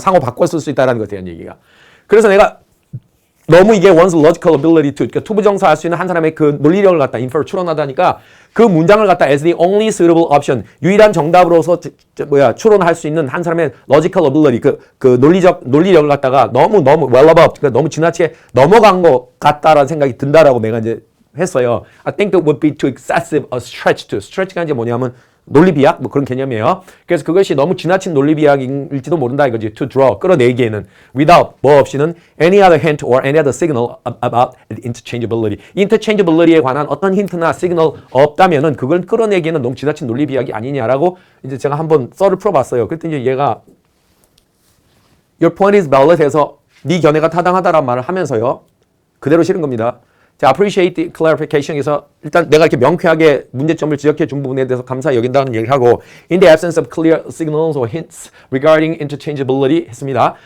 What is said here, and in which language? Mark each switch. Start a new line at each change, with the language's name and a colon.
Korean: 상호 바꿔 쓸 수 있다라는 것에 대한 얘기가. 그래서 내가 너무 이게
English: one's logical ability to,
Korean: 그러니까 투부정사 할 수 있는 한 사람의 그 논리력을 갖다 infer 추론하다니까 그 문장을 갖다
English: as the only suitable option,
Korean: 유일한 정답으로서 추론할 수 있는 한 사람의
English: logical ability,
Korean: 그 논리력을 갖다가 너무
English: well above,
Korean: 그러니까 너무 지나치게 넘어간 것 같다라는 생각이 든다라고 내가 이제 했어요.
English: I think it would be too excessive a stretch to.
Korean: stretch가 이제 뭐냐면 논리 비약 뭐 그런 개념이에요. 그래서 그것이 너무 지나친 논리 비약일지도 모른다 이거지.
English: To draw
Korean: 끌어내기에는
English: without
Korean: 뭐 없이는
English: any other hint or any other signal about interchangeability.
Korean: interchangeability에 관한 어떤 힌트나 시그널 없다면은 그걸 끌어내기에는 너무 지나친 논리 비약이 아니냐라고 이제 제가 한번 썰을 풀어봤어요. 그랬더니 이제 얘가
English: your point is valid
Korean: 해서 네 견해가 타당하다라는 말을 하면서요. 그대로 실은 겁니다. 자,
English: appreciate the clarification
Korean: 에서 일단 내가 이렇게 명쾌하게 문제점을 지적해 준 부분에 대해서 감사 여긴다는 얘기를 하고
English: in the absence of clear signals or hints regarding interchangeability
Korean: 했습니다.